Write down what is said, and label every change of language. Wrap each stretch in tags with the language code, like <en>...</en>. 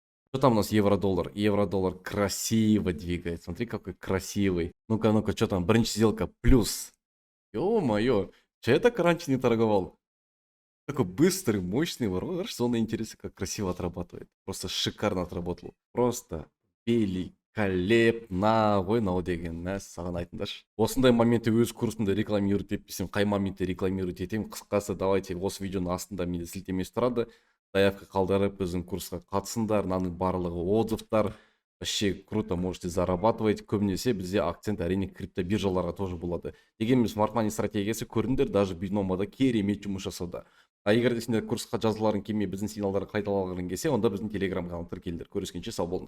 <ru>Что там у нас евро-доллар? Евро-доллар красиво двигает. Смотри, какой красивый. Ну-ка, что там?</ru> <kk>Бірінші сделка плюс.</kk> <ru>Ё-моё, что я так раньше не торговал? Такой быстрый, мощный ворот. Зона интереса как красиво отрабатывает. Просто шикарно отработал. Просто великолепно.</ru> <kk>Ой, мынау деген саған айтыңдаршы. Осындай моментте өз курсымда рекламировать етпесем, қай моментте рекламировать етемін? Қысқасы,</kk> <ru>давайте</ru> <kk>осы видеоның астында менде сілтемесі тұрады. Заявка қалдырып, біздің курсқа қатысыңдар, мынаның барлығы отзывтар.</kk> <ru>Вообще круто, можете зарабатывать.</ru> <kk>Көбінесе бізде акцент әрине криптобиржаларға тоже болады. Дегенмен Smart Money стратегиясы көріңдер, даже биномада керемет жұмыс жасауда. А егер де сендер курсқа жазыларың келмей, біздің сигналдарды қайталағың келсе, онда біздің телеграм каналға тіркеліңдер. Көріскенше сау болыңдар.</kk>